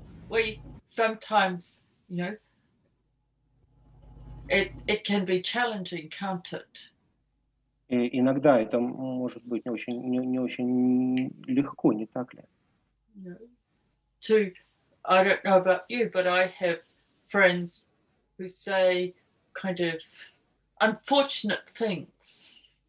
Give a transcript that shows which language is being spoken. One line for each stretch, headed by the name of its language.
English: We sometimes, you know, it can be challenging, can't it?
Russian: И иногда это может быть не очень легко, не так ли?
English: You know, I don't know about you, but I have friends who say kind of unfortunate things.